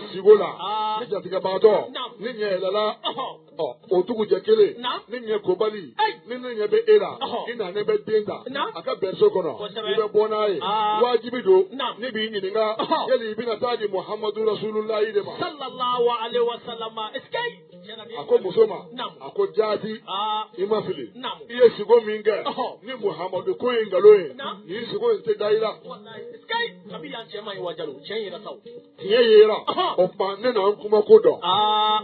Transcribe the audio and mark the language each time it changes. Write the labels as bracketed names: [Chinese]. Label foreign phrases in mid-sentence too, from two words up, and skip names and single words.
[Bambara] sigo la Ah. ni jatigɛbagatɔ Naam. ni ɲɛ yɛlɛla Ɔhɔ. o dugujɛ kelen Naam. ni ɲɛ kobali Ai. ni ne ɲɛ bɛ e la Ɔhɔ. i nane bɛ den ta Naam. a ka bɛriso kɔnɔ Kosɛbɛ. i bɛ bɔ n'a ye Ah. wajibi don Naam. ne b'i ɲininka Ɔhɔ. yali i bɛna taa di muhamadu rasululahi de ma [Arabic] صلى الله عليه وسلم. [Bambara] Sky. a ko muso ma Naam. a ko jaati Ah. i ma fili Naam. i ye sigo min kɛ Ɔhɔ. ni muhamadu ko ye nkalon ye Naam. nin sigo in tɛ da i la Wallahi. Sky. Kabi yan cɛ man ɲi Wajalo. Cɛ in yɛrɛ saw. tiɲɛ yera Ɔhɔ. o tuma ne na n kuma ko dɔn Ah.